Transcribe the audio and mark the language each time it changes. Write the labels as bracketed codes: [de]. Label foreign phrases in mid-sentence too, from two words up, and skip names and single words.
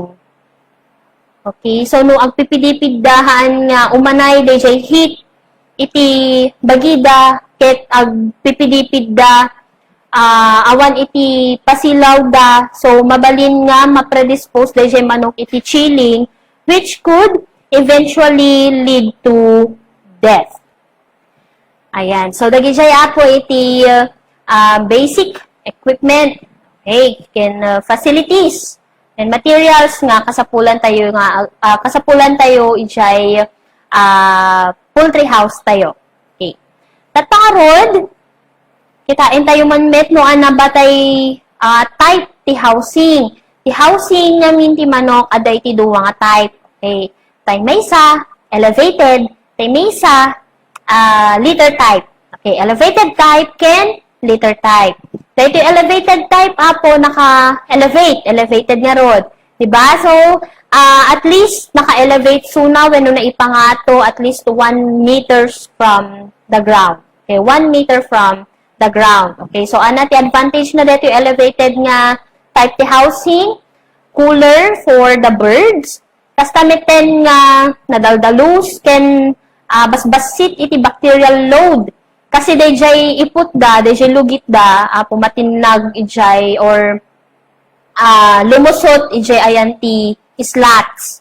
[ilo] Okay, so no agpipidipiddahan nga umanay dayjay heat iti bagida ket agpipidipidda awan iti pasilaw da, so mabalin nga ma-predispose dayjay manok iti chilling [en] which could eventually lead to death. [ilo] Ayan. So, dagijaya po iti [en] basic equipment, [ilo] okay, [en] facilities and materials [ilo] nga kasapulan tayo ijay [en] poultry house [ilo] tayo. Okay. Tatarod, kitain tayo man met no anabatay type ti housing. Ti housing namin ti manok aday ti duwa nga type. Okay. Tay maysa, elevated, tay maysa, [en] litter type. Okay, elevated type ken litter type. [ilo] Dahil ito [en] elevated type, [ilo] po, elevated nga rod. Diba? So, [en] at least, [ilo] naka-elevate suna when na ipangato [en] at least 1 meters from the ground. Okay, 1 meter from the ground. [ilo] Okay, so, ti advantage na dito elevated nga type ti housing, [en] cooler for the birds, [ilo] kastamiten nga nadaldalus, ken basbasit iti [en] bacterial load. [ilo] Kasi dayjay iput da, dayjay lugit da, pumatinag ijay or lumusot ijay ayan ti slats.